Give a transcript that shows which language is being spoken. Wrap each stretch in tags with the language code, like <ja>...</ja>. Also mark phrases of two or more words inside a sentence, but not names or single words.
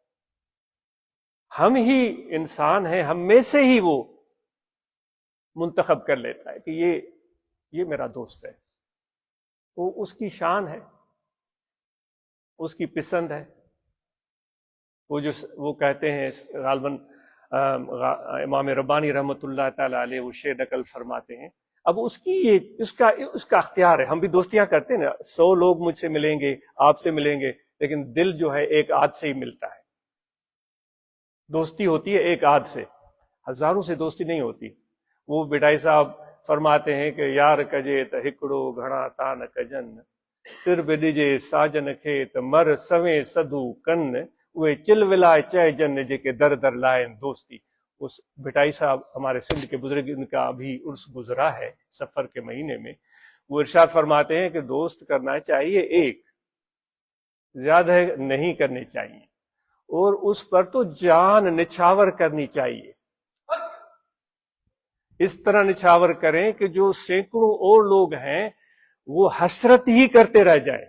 <ur>ہم ہی انسان ہیں، ہم میں سے ہی وہ منتخب کر لیتا ہے کہ یہ میرا دوست ہے، وہ اس کی شان ہے، اس کی پسند ہے، وہ کہتے ہیں غالباً امام ربانی رحمۃ اللہ تعالی علیہ وہ شعر نقل فرماتے ہیں، اب اس کا اختیار ہے۔ ہم بھی دوستیاں کرتے ہیں نا، 100 لوگ مجھ سے ملیں گے، آپ سے ملیں گے، لیکن دل جو ہے ایک آدھ سے ہی ملتا ہے، دوستی ہوتی ہے ایک آدھ سے، ہزاروں سے دوستی نہیں ہوتی۔ وہ بڈائی صاحب فرماتے ہیں کہ</ur> <sd>یار کجے ت ہکڑو گھڑا تان کجن، سر بدجے ساجن کھیت مر سویں سدھو کن، وہ چل ولائے چہ جن جے کے در در لائن دوستی۔</sd> <ur>اس بھٹائی صاحب ہمارے سندھ کے بزرگ، ان کا ابھی عرس گزرا ہے سفر کے مہینے میں، وہ ارشاد فرماتے ہیں کہ دوست کرنا چاہیے ایک، زیادہ نہیں کرنے چاہیے، اور اس پر تو جان نچھاور کرنی چاہیے، اس طرح نچھاور کریں کہ جو سینکڑوں اور لوگ ہیں وہ حسرت ہی کرتے رہ جائیں۔</ur>